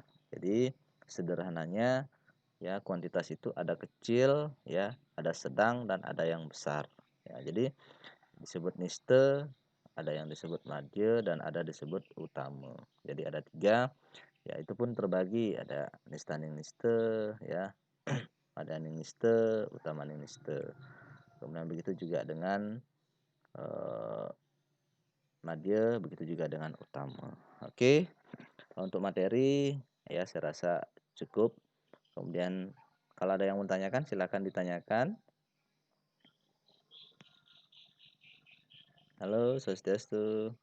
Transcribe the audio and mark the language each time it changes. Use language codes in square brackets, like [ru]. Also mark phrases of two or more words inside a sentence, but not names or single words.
[id] Jadi sederhananya ya kuantitas itu ada kecil ya, ada sedang dan ada yang besar. Ya, jadi disebut niste, ada yang disebut madya dan ada disebut utama. Jadi ada 3. Ya itu pun terbagi ada [ban] nistaning niste [id] ya, [ban] madaning niste, utamaning niste. [id] Kemudian begitu juga dengan madya, begitu juga dengan utama. Oke, untuk materi ya saya rasa cukup. Kemudian kalau ada yang mau tanyakan silakan ditanyakan. Halo, Swastiastu.